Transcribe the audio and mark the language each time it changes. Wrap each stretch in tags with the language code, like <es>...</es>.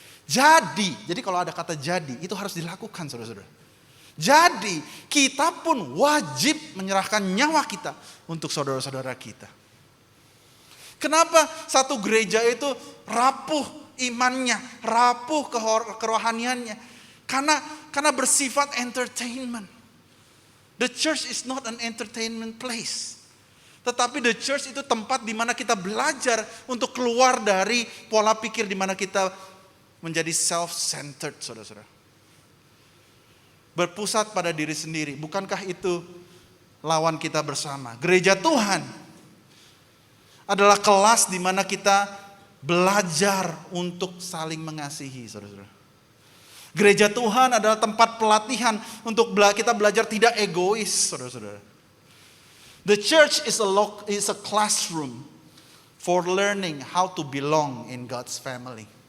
<id>Jadi kalau ada kata jadi, itu harus dilakukan saudara-saudara. Jadi kita pun wajib menyerahkan nyawa kita untuk saudara-saudara kita. Kenapa satu gereja itu rapuh imannya, rapuh kerohaniannya? Karena bersifat entertainment.</id> <en>The church is not an entertainment place.</en> <id>Tetapi</id> <en>the church</en> <id>itu tempat di mana kita belajar untuk keluar dari pola pikir di mana kita menjadi self-centered, saudara-saudara. Berpusat pada diri sendiri. Bukankah itu lawan kita bersama? Gereja Tuhan adalah kelas di mana kita belajar untuk saling mengasihi, saudara-saudara. Gereja Tuhan adalah tempat pelatihan untuk kita belajar tidak egois, saudara-saudara.</id> <en>The church is a classroom for learning how to belong in God's family.</en>